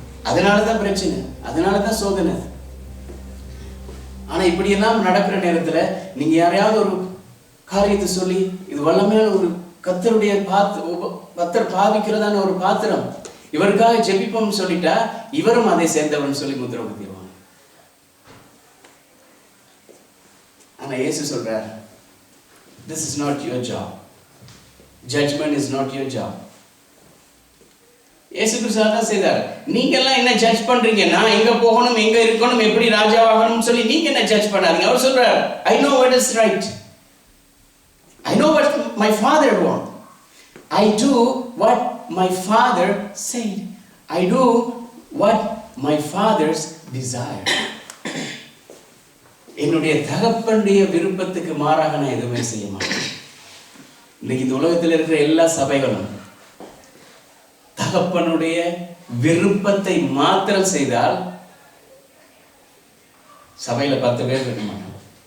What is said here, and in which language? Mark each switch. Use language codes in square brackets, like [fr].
[ta] அதனாலதான் பிரச்சனை, அதனாலதான் சோதனை. ஆனா இப்படி எல்லாம் நடக்கிற நேரத்துல நீங்க யாரையாவது ஒரு காரியத்தை சொல்லி, இது வல்லமையான ஒரு கர்த்தருடைய கர்த்தர் பாவிக்கிறதான ஒரு பாத்திரம், இவருக்காக ஜெபிப்போம் சொல்லிட்டா இவரும் அதை சேர்ந்தவன் சொல்லி முத்திரை குத்திடுவாங்க. ஆனா இயேசு சொல்றார், [en] this is not your job. Judgment is not your job. [ta] இயேசு கிறிஸ்து தான் செய்தார். நீங்க எல்லாம் என்ன ஜட்ஜ் பண்றீங்க? நான் எங்க போகணும், எங்க இருக்கணும், எப்படி ராஜாவாகணும் சொல்லி நீங்க என்ன ஜட்ஜ் பண்ணாதீங்க. அவர் சொல்றார், [en] I know what is right. I know what my father want. I do what my father said. I do what my father's desire. [ta] என்னுடைய தகப்பனுடைய விருப்பத்துக்கு மாறாக நான் எதுவுமே செய்ய மாட்டேன். இன்னைக்கு இந்த உலகத்தில் இருக்கிற எல்லா சபைகளும் தகப்பனுடைய விருப்பத்தை மாத்திரம் செய்தால் சபையில 10 பேர் இருக்க மாட்டாங்க.